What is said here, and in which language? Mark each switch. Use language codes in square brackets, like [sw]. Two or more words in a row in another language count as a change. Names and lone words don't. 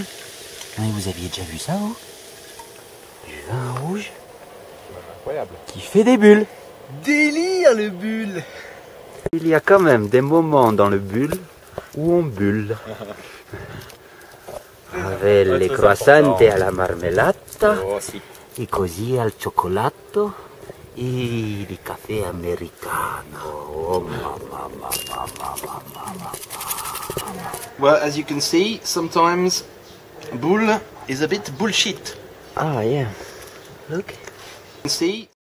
[fr] Mais vous aviez déjà vu ça, vous? Du vin rouge Incroyable. qui fait des bulles. Délire le bulle. Il y a quand même des moments dans le bulle où on bulle. Avec les croissants [it] alla marmellata, i così al cioccolato, e il caffè americano. Oh, mamma. [en] Well, as you can see, sometimes bull is a bit bullshit. Ah, yeah. Look. You can see.